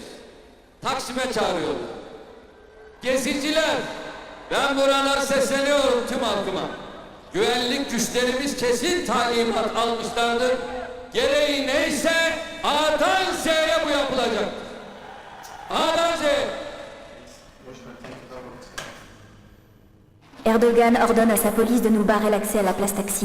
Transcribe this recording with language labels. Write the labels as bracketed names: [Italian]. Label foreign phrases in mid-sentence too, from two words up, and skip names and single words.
[Turkish] Taksim'e çağırıyorlar. Geziciler, ben buralara sesleniyorum tüm halkıma. Güvenlik güçlerimiz kesin talimat almışlardır. Gereği neyse A'dan Z'ye bu yapılacak. A'dan Z'ye. [French] Erdogan ordonne à sa police de nous barrer l'accès à la place Taksim.